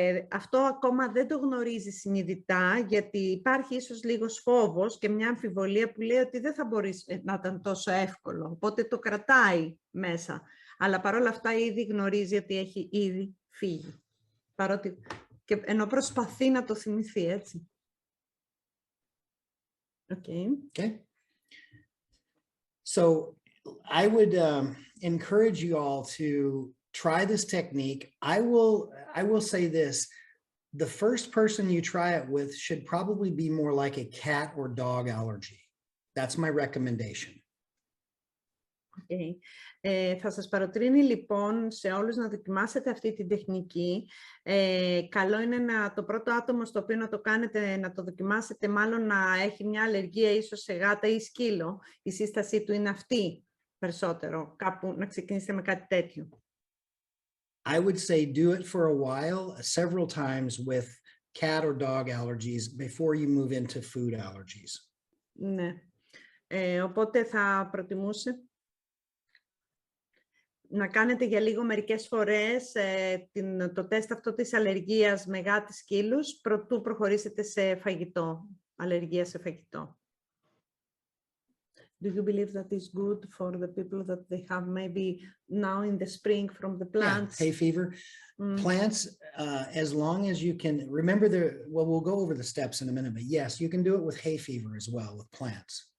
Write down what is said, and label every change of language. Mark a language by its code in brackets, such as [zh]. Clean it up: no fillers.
[el] Αυτό ακόμα δεν το γνωρίζει συνειδητά, γιατί υπάρχει ίσως λίγος φόβος και μια αμφιβολία που λέει ότι δεν θα μπορεί να ήταν τόσο εύκολο. Οπότε το κρατάει μέσα. Αλλά παρόλα αυτά ήδη γνωρίζει ότι έχει ήδη φύγει. Παρότι, και ενώ προσπαθεί να το θυμηθεί, έτσι. [en] Okay. So I would encourage you all to try this technique. I will say this. The first person you try it with should probably be more like a cat or dog allergy. That's my recommendation. Okay. [el] Θα σας παροτρύνει λοιπόν σε όλους να δοκιμάσετε αυτή την τεχνική. Καλό είναι το πρώτο άτομο στο οποίο να το κάνετε, να το δοκιμάσετε, μάλλον να έχει μια αλλεργία ίσως σε γάτα ή σκύλο. Η σύστασή του είναι αυτή περισσότερο, κάπου να ξεκινήσετε με κάτι τέτοιο. [en] I would say do it for a while, several times with cat or dog allergies before you move into food allergies. [el] Ναι. Οπότε θα προτιμούσε να κάνετε για λίγο μερικές φορές το τεστ αυτό της αλλεργίας με γάτες σκύλους, προτού προχωρήσετε σε φαγητό, αλλεργία σε φαγητό. [en] Do you believe that is good for the people that they have maybe now in the spring from the plants? Yeah, hay fever. Plants, as long as you can, remember well, we'll go over the steps in a minute, but yes, you can do it with hay fever as well, with plants.